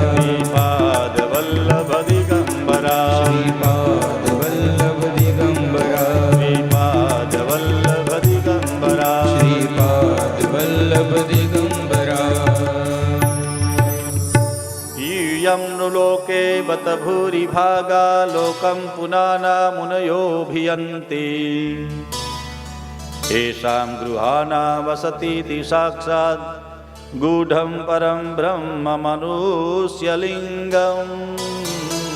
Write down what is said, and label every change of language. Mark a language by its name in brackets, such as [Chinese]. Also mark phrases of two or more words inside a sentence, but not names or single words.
[Gujarati] શ્રીપાદ વલ્લભ દિગંબરા. શ્રીપાદ વલ્લભ દિગંબરા. શ્રીપાદ વલ્લભ દિગંબરા. શ્રીપાદ વલ્લભ દિગંબરા. યમ નું લોકે [Sanskrit] यत भूरिभागा लोकं पुनाना मुनयोऽभियन्ति येषां गृहाणां वसतीति साक्षात् गूढं परं ब्रह्म मनुष्यलिङ्गम्